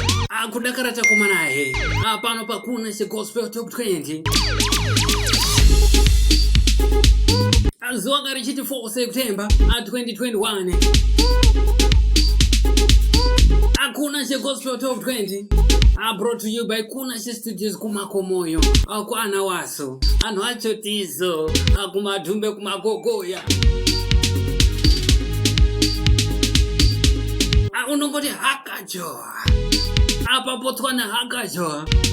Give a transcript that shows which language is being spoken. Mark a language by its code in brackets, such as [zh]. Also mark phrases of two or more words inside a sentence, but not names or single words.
[sn] Ah, kudakara chakomanahe. Ah, pano pakuna che Gospel Top Twenty. Ah, zuwa ngarichiti four September, ah, twenty twenty-one. Hakuna che Gospel Top Twenty. Ah, [en] brought to you by [sn] Kuna che Studios kuMakomoyo. Ah, kwa Ana Waso. Anhu acho Tizo. Ah, kuMadhumbe, kuMagogoya. Ah, unongoti hakacho. Ah, paBotswana hakacho.